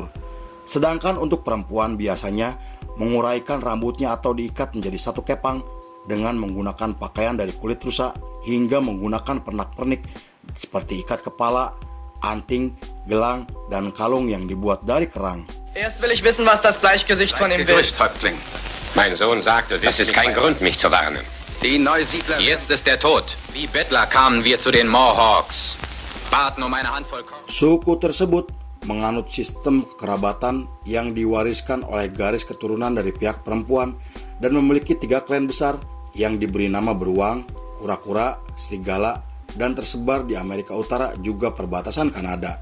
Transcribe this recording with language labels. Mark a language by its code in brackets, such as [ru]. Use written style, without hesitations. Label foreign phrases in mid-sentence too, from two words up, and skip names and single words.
[id] Sedangkan untuk perempuan biasanya menguraikan rambutnya atau diikat menjadi satu kepang dengan menggunakan pakaian dari kulit rusa hingga menggunakan pernak-pernik seperti ikat kepala, anting, gelang, dan kalung yang dibuat dari kerang. [de] Erst will ich wissen, was das Bleichgesicht von ihm will. Gerücht, Häuptling. Mein Sohn sagte, das ist kein Grund, mich zu warnen. Die Neusiedler. Jetzt ist er tot. Wie Bettler kamen wir zu den Mohawks. Baten um eine Handvoll Korn. [id] Suku tersebut menganut sistem kekerabatan yang diwariskan oleh garis keturunan dari pihak perempuan dan memiliki 3 klan besar yang diberi nama beruang, kura-kura, serigala, dan tersebar di Amerika Utara juga perbatasan Kanada.